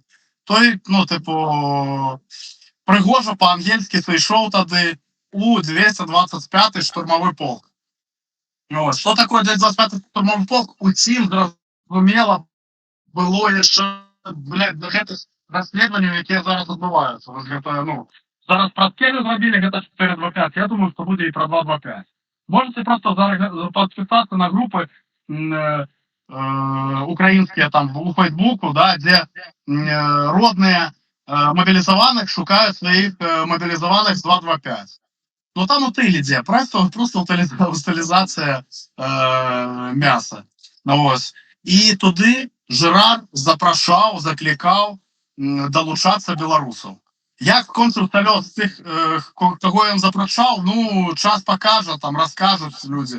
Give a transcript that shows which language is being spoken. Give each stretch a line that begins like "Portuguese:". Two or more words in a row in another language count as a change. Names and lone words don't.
Belarusian: Той, ну, типу, прыгожа па-ангельскі сышоў тады у 225-й штурмовы полк. Ось, што такое 225-й штурмовы полк? Усім зразумела было яшчэ, блядь, гэтых расследаванняў, якія зараз адбываюцца. Вось гэта, ну, зараз пра скелю зрабілі, гэта 425, я думаю, што будзе і пра 225.
Russian: Можете просто подписаться на группы украинские там у Фейсбуку, да, где родные мобилизованных шукают своих мобилизованных с 225.
Belarusian: Ну там утылі дзе,
Russian: просто утилизация
Belarusian: мяса. Ось. І туди Жерар запрашаў, заклікаў далучацца беларусаў. Як скончыўся лёс тых, каго ён запрашаў, ну, час пакажа, там, раскажуць людзі.